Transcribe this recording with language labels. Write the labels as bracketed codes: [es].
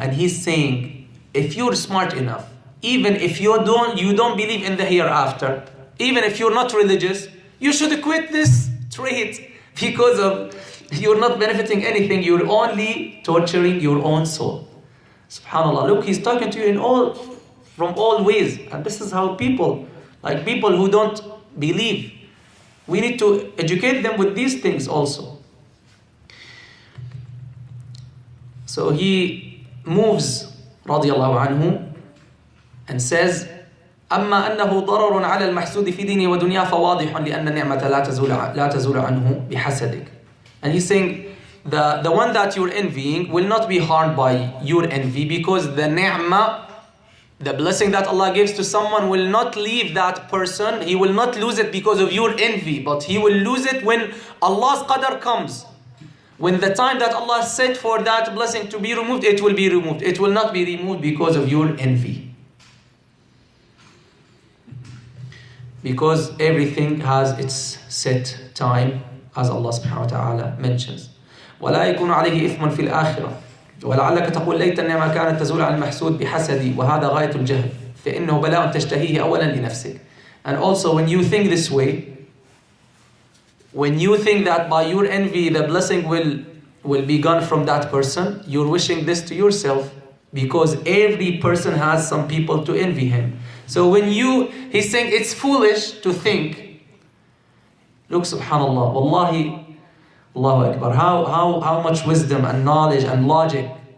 [en] And he's saying, if you're smart enough, even if you don't believe in the hereafter, even if you're not religious, you should quit this trait because of you're not benefiting anything. You're only torturing your own soul. SubhanAllah. Look, he's talking to you from all ways. And this is how people who don't believe, we need to educate them with these things also. So he moves, radiallahu anhu, and says, [ar] أما أنه ضرر على المحسود في دينه ودنياه فواضح لأن النعمة لا تزول عنه بحسدك. [en] And he's saying the one that you're envying will not be harmed by your envy because the ni'mah, the blessing that Allah gives to someone will not leave that person. He will not lose it because of your envy, but he will lose it when Allah's qadr comes. When the time that Allah set for that blessing to be removed, it will be removed. It will not be removed because of your envy. Because everything has its set time, as Allah subhanahu wa ta'ala mentions. [ar] وَلَا يَكُونُ عَلَيْهِ إِثْمٌ فِي الْآخِرَةِ ولعلك تقول ليت النعمة كانت تزول عن المحسود بحسدي وهذا غاية الجهل فإنه بلاء تشتهيه أولا لنفسك. [en] And also when you think this way, when you think that by your envy the blessing will be gone from that person, you're wishing this to yourself, because every person has some people to envy him. So he's saying it's foolish to think, look, subhanallah, wallahi, Allahu Akbar, how much wisdom and knowledge and logic.